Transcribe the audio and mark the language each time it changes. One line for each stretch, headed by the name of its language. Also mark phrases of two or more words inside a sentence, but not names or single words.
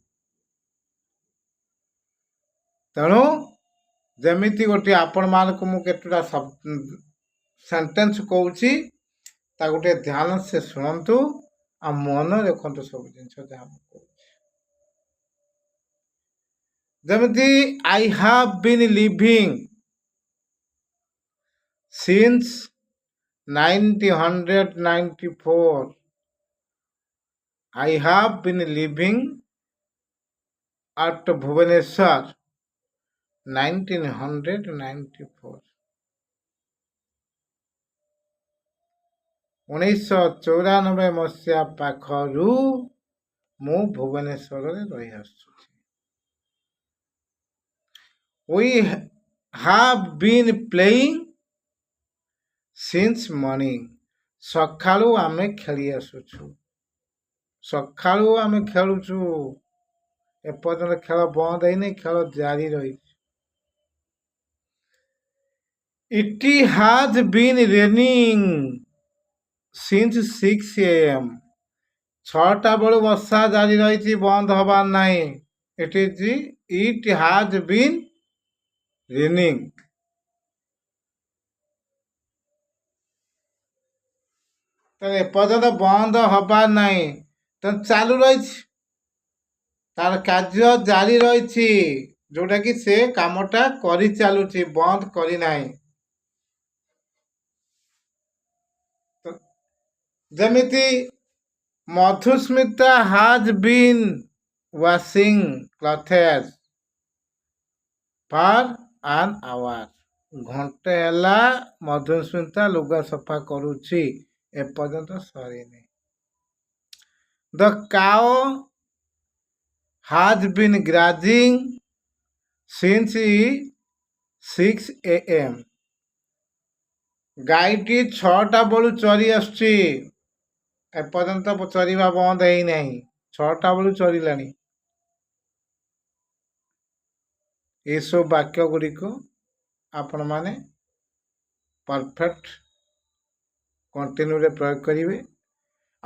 Odia: ତେଣୁ ଯେମିତି ଗୋଟିଏ ଆପଣମାନଙ୍କୁ ମୁଁ କେତେଟା ସେଣ୍ଟେନ୍ସ କହୁଛି ତାକୁ ଟିକେ ଧ୍ୟାନ ସେ ଶୁଣନ୍ତୁ ଆଉ ମନେ ରଖନ୍ତୁ ସବୁ ଜିନିଷ ଯାହା ମୁଁ କହୁଛି।
English: ଯେମିତି I have been living since 1994। I have been living at Bhubaneswar 1994।
Odia: 1994 ମସିହା ପାଖରୁ ମୁଁ ଭୁବନେଶ୍ୱରରେ ରହି ଆସୁଛି।
English: We have been playing since morning।
Odia: ସକାଳୁ ଆମେ ଖେଳି ଆସୁଛୁ, ସକାଳୁ ଆମେ ଖେଳୁଛୁ, ଏପର୍ଯ୍ୟନ୍ତ ଖେଳ ବନ୍ଦ ହେଇନି, ଖେଳ ଜାରି ରହିଛି।
English: It has been raining since 6 AM।
Odia: 6ଟା ବେଳୁ ବର୍ଷା ଜାରି ରହିଛି, ବନ୍ଦ ହବାର ନାହିଁ।
English: It has been raining।
Odia: ତେଣୁ ଏପର୍ଯ୍ୟନ୍ତ ବନ୍ଦ ହବାର ନାହିଁ, ତେଣୁ ଚାଲୁ ରହିଛି, ତାର କାର୍ଯ୍ୟ ଜାରି ରହିଛି, ଯୋଉଟାକି ସେ କାମଟା କରି ଚାଲୁଛି, ବନ୍ଦ କରିନାହିଁ।
English: ଯେମିତି ମଧୁସ୍ମିତା has been washing clothes for an hour।
Odia: ଘଣ୍ଟେ ହେଲା ମଧୁସ୍ମିତା ଲୁଗା ସଫା କରୁଛି, ଏପର୍ଯ୍ୟନ୍ତ ସରିନି।
English: The cow has been grazing since 6 AM।
Odia: ଗାଈଟି 6ଟା ବେଳୁ ଚରି ଆସୁଛି, ଏପର୍ଯ୍ୟନ୍ତ ଚରିବା ବନ୍ଦ ହେଇନାହିଁ, 6ଟା ବେଳୁ ଚରିଲାଣି। ଏସବୁ ବାକ୍ୟ ଗୁଡ଼ିକ ଆପଣମାନେ
English: perfect continuous
Odia: ପ୍ରୟୋଗ କରିବେ।